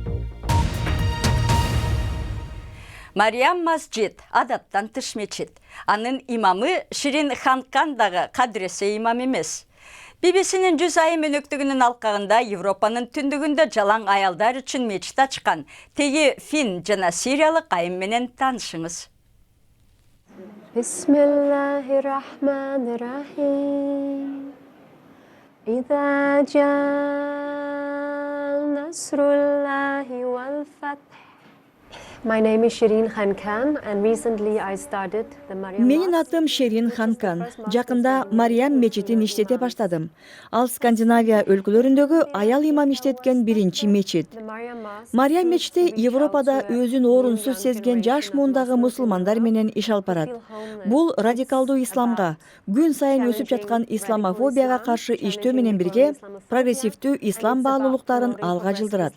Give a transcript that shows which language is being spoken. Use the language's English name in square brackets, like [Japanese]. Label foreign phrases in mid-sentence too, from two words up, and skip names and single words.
[Kyrgyz] Мариям Масджид адаттан тыш мечит. Анын имамы Ширин Ханкан дагы кадыресе имам эмес. BBC-нин 100 айым өнөктүгүнүн алкагында Европанын түндүгүндө жалаң аялдар үчүн мечит ачкан теги фин жана сириялык айым менен таанышыңыз. [Arabic] بسم الله الرحمن الرحيم. إذا جاء نصر الله والفتح. [English] My name is Shirin Khan and recently I started the Maryam [Kyrgyz] Менин атым Шерин Ханкан. Жакында Мариям мечитин иштете баштадым. Ал Скандинавия өлкөлөрүндөгү аял имам иштеткен биринчи мечит. Мариям мечити Европада өзүн орунсуз сезген жаш муундагы мусулмандар менен иш алып барат. Бул радикалдуу исламга, күн сайын өсүп жаткан исламофобияга каршы иштөө менен бирге прогрессивдүү ислам баалуулуктарын алга жылдырат.